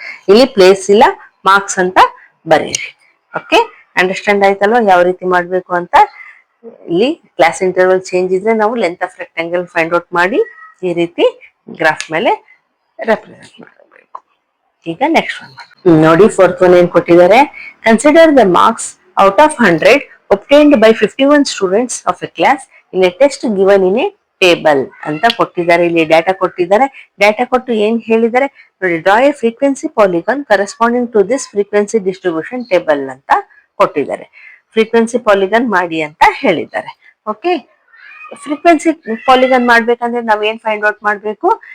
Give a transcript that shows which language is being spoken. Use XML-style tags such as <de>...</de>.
<kn>ಇಲ್ಲಿ ಪ್ಲೇಸ್ ಇಲ್ಲ, ಮಾರ್ಕ್ಸ್ ಅಂತ ಬರೀರಿ. ಓಕೆ, ಅಂಡರ್ಸ್ಟ್ಯಾಂಡ್ ಆಯ್ತಲ್ವಾ ಯಾವ ರೀತಿ ಮಾಡಬೇಕು ಅಂತ? ಇಲ್ಲಿ ಕ್ಲಾಸ್ ಇಂಟರ್ವಲ್ ಚೇಂಜ್ ಇದ್ರೆ ನಾವು length of rectangle find out ಮಾಡಿ ಈ ರೀತಿ ಗ್ರಾಫ್ ಮೇಲೆ ರೆಪ್ರೆಸೆಂಟ್ ಮಾಡಬೇಕು. ಈಗ ನೆಕ್ಸ್ಟ್ ಒನ್ ನೋಡಿ, ಫೋರ್ತ್ ಒನ್ ಏನ್ ಕೊಟ್ಟಿದ್ದಾರೆ?</kn> <en>consider the marks out of 100 obtained by 51 students of a class in a test given in a table</en> <kn>ಅಂತ ಕೊಟ್ಟಿದ್ದಾರೆ. ಇಲ್ಲಿ ಡಾಟಾ ಕೊಟ್ಟಿದ್ದಾರೆ. ಡಾಟಾ ಕೊಟ್ಟು ಏನ್ ಹೇಳಿದ್ದಾರೆ ನೋಡಿ,</kn> <en>draw a frequency polygon corresponding to this frequency distribution table</en> <kn>ಅಂತ ಕೊಟ್ಟಿದ್ದಾರೆ. ಫ್ರೀಕ್ವೆನ್ಸಿ ಪಾಲಿಗಾನ್ ಮಾಡಿ ಅಂತ ಹೇಳಿದ್ದಾರೆ. ಓಕೆ, ಫ್ರೀಕ್ವೆನ್ಸಿ ಪಾಲಿಗಾನ್ ಮಾಡ್ಬೇಕಂದ್ರೆ ನಾವ್ ಏನ್ ಫೈಂಡ್ ಔಟ್ ಮಾಡ್ಬೇಕು?</kn>